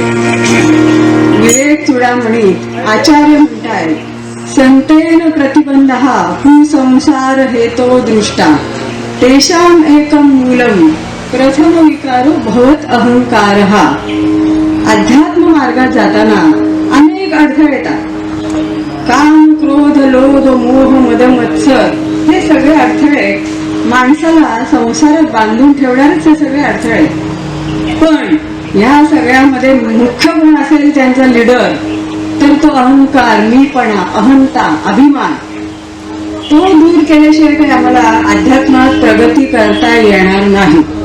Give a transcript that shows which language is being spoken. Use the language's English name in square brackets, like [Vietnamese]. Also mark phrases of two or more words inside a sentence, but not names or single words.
[Marathi] विवेक चूडामणी आचार्य म्हणताय, [Sanskrit] संतेन प्रतिबंधः भूसंसार हेतो दृष्टा तेषाम एकम मूलम प्रथम विकारो भवत अहंकारः. [Marathi] अध्यात्म मार्गात जाताना अनेक अडथळे येतात. काम, क्रोध, लोभ, मोह, मद, मत्सर हे सगळे अडथळे माणसाला संसारात बांधून ठेवणारेच हे सगळे अडथळे. पण या सगळ्यामध्ये मुख्य गुण असेल त्यांचा लीडर, तर तो अहंकार, मीपणा, अहंता, अभिमान, तो दूर केल्याशिवाय काही आम्हाला अध्यात्मात प्रगती करता येणार नाही.